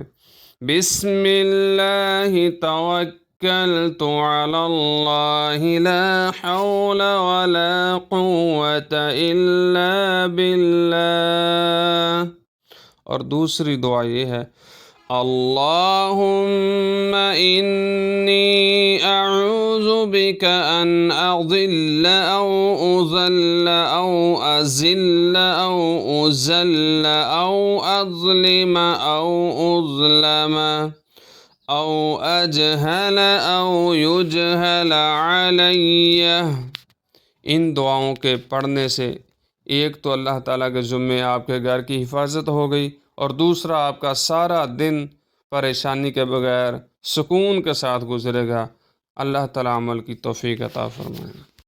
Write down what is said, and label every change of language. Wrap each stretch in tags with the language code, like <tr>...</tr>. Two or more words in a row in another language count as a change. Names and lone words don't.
<ar>بسم اللہ توکلت علی اللہ لا حول ولا قوة الا باللہ۔</ar> <ur>اور دوسری دعا یہ ہے،</ur> <ar>اللہم انی اعوذ بک ان اضل او اضل او ازل او ازل او اظلم او اظلم او اجہل او یجہل علی۔</ar> <ur>ان دعاؤں کے پڑھنے سے ایک تو اللہ تعالیٰ کے ذمے آپ کے گھر کی حفاظت ہو گئی، اور دوسرا آپ کا سارا دن پریشانی کے بغیر سکون کے ساتھ گزرے گا۔ اللہ تعالیٰ عمل کی توفیق عطا فرمائے۔</ur>